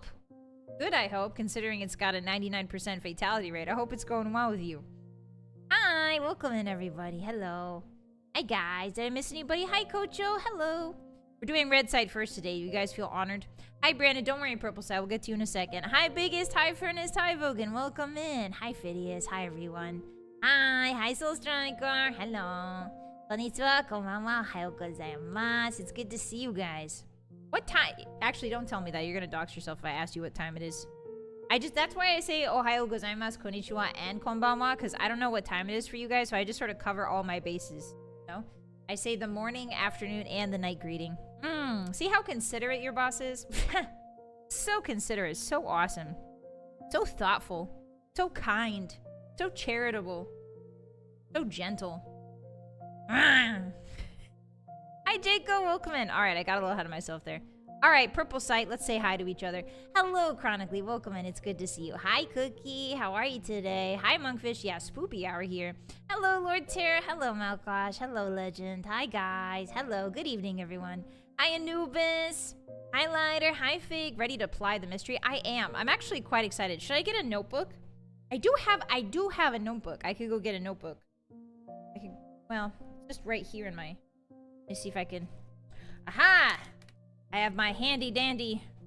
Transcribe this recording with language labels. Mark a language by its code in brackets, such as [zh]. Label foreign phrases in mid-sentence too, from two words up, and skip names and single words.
[en] Good, I hope, considering it's got a 99% fatality rate. I hope it's going well with you. Hi. Welcome in, everybody. Hello. Hi, guys. Did I miss anybody? Hi, Kocho. Hello. We're doing red side first today. You guys feel honored? Hi, Brandon. Don't worry, Purple Side. We'll get to you in a second. Hi, Biggest. Hi, Furnace. Hi, Vogan. Welcome in. Hi, Phidias. Hi, everyone. Hi. Hi, Soul Striker. Hello. [ja] Konnichiwa. Konbanwa. おはようございます. [en] It's good to see you guys. What time? Actually, don't tell me that. You're gonna dox yourself if I ask you what time it is. That's why I say [ja] おはようございます、こんにちは, [en] and konbanwa, because I don't know what time it is for you guys, so I just sort of cover all my bases. You know? I say the morning, afternoon, and the night greeting. See how considerate your boss is? So considerate, so awesome. So thoughtful. So kind. So charitable. So gentle. Hi, Jaco. Welcome in. Alright, I got a little ahead of myself there. All right, purple site. Let's say hi to each other. Hello, Chronically. Welcome in. It's good to see you. Hi, Cookie. How are you today? Hi, Monkfish. Yeah, Spoopy hour here. Hello, Lord Terror. Hello, Malkosh. Hello, Legend. Hi, guys. Hello. Good evening, everyone. Hi, Anubis. Hi, Lighter. Hi, Fig. Ready to apply the mystery? I am. I'm actually quite excited. Should I get a notebook? I do have a notebook. I could go get a notebook. I could, well, just right here in my... Let me see if I can... Aha! I have my handy dandy.